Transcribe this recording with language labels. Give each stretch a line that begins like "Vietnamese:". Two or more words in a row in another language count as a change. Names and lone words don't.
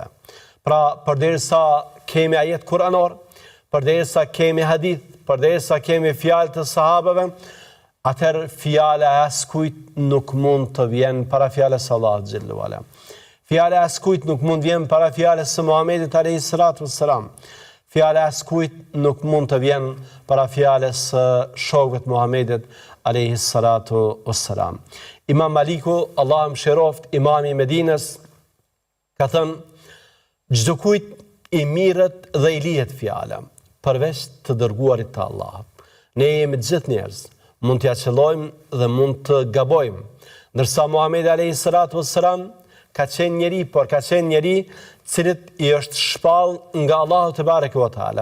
Albanian: Pra, përderisa kemi ajet kuranor, përderisa kemi hadith, përderisa kemi fjalë të sahabeve, atëherë fjala e askujt nuk mund të vjen para fjalës së Allahut
Arabic: جل وعلا.
Albanian: Fjala e askujt nuk mund të vjen para fjalës së Muhamedit
Arabic: عليه الصلاة والسلام.
Albanian: Fjala e askujt nuk mund të vjen para fjalës së shokëve të Muhamedit
Arabic: عليه الصلاة والسلام.
Albanian: Imam Maliku, Allah mëshiroft, imami i Medinës, ka thënë: "Çdo kujt i mirët dhe i lihet fjala, përveç të dërguarit të Allahut." Ne jemi gjithë njerëz, mund t'ja qellojmë dhe mund të gabojmë, ndërsa Muhamedi
Arabic: عليه الصلاة والسلام
Albanian: ka qenë njeri, por ka qenë njeri cilit i është shpall nga Allahu
Arabic: تبارك وتعالى.